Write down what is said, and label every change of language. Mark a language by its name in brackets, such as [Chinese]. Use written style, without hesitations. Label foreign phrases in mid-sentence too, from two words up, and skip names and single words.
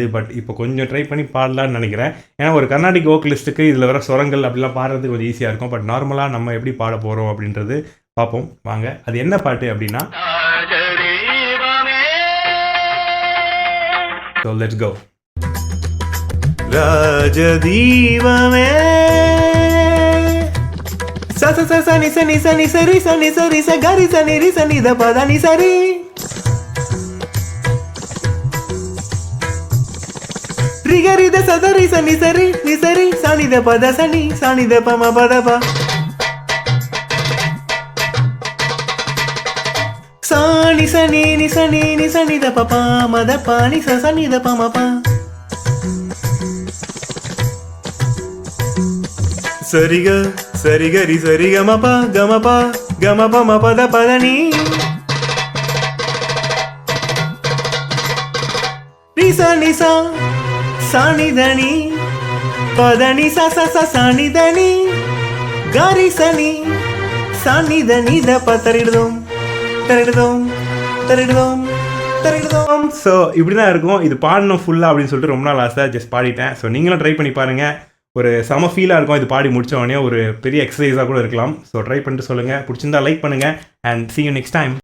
[Tamil] பட் இப்போ கொஞ்சம் ட்ரை பண்ணி பாடலான்னு நினைக்கிறேன். ஏன்னா ஒரு [English] Carnatic vocalistக்கு [Tamil] இதில் வர சுரங்கள் அப்படிலாம் பாடுறதுக்கு கொஞ்சம் ஈஸியாக இருக்கும். பட் நார்மலாக நம்ம எப்படி பாட போகிறோம் அப்படின்றது பார்ப்போம் வாங்க. அது என்ன பாட்டு அப்படின்னா, [English] so let's go. ராஜதீபமே sa sa sa sa ni sa ni sa ni sa ri sa ga ri sa ni da pa da ni sa ri ri ga ri da sa da ri sa ni sa ni da pa da sa ni da pa ma pa da pa sa ni sa ni da pa pa ma da pa ni sa ni da pa ma pa சரிக சரிகரி சரிகமபா கமபா கமபா மபத பதனி ரிசா நிசா சானிதனி பதனி சச சானிதனி காரிசனி சானிதனி த பத்தரிடுதோம் தரிடுதோம் தரிடுதோம் தரிடுதோம். [Tamil] ஸோ இப்படி தான் இருக்கும். இது பாடணும் ஃபுல்லாக அப்படின்னு சொல்லிட்டு ரொம்ப நாள் ஆசை. ஜஸ்ட் பாடிட்டேன். ஸோ நீங்களும் ட்ரை பண்ணி பாருங்கள். ஒரு செம ஃபீலாக இருக்கும். இது பாடி முடிச்ச உடனே ஒரு பெரிய எக்ஸசைஸாக கூட இருக்கலாம். ஸோ ட்ரை பண்ணிட்டு சொல்லுங்கள். பிடிச்சிருந்தா லைக் பண்ணுங்கள். [English] அண்ட் see you next time.